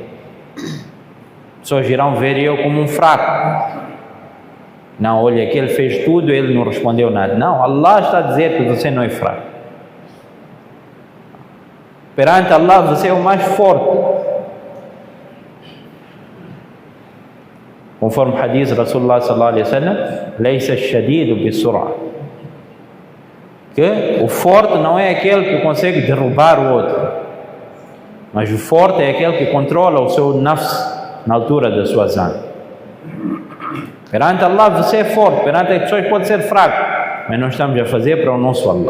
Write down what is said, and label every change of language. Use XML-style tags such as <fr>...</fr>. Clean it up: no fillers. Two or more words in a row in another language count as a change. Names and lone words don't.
<pt>Pessoas irão ver eu como um fraco. Não, olha, que ele fez tudo, ele não respondeu nada. Não, Allah está a dizer que você não é fraco. Perante Allah você é o mais forte. Conforme o hadith</pt> <ar>رسول الله صلى الله عليه وسلم ليس الشديد بالصرعة.</ar> <pt>Que o forte não é aquele que consegue derrubar o outro, mas o forte é aquele que controla o seu nafs na altura da sua zan. Perante Allah você é forte, perante as pessoas pode ser fraco, mas nós estamos a fazer para o nosso Allah.</pt>